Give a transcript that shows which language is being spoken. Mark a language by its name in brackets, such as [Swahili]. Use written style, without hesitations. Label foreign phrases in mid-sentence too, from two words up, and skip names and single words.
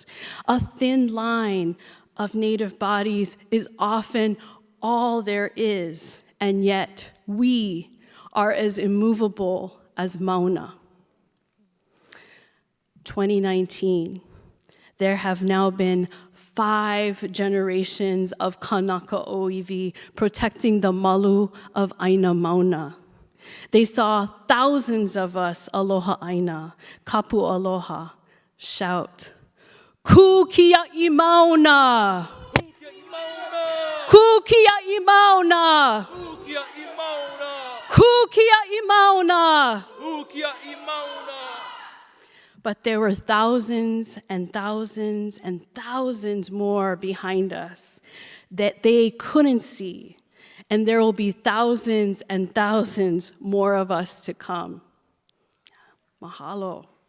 [English] A thin line of native bodies is often all there is, and yet we are as immovable as Mauna. 2019, there have now been 5 generations of [Hawaiian] Kanaka Oiwi [English] protecting the malu of Aina Mauna. They saw thousands of us, [Hawaiian] aloha Aina, kapu aloha, [English] shout, [Hawaiian] Kukia I Mauna! Kukia I Mauna! Kukia I Mauna! [English] But there were thousands and thousands and thousands more behind us that they couldn't see, and there will be thousands and thousands more of us to come. Mahalo.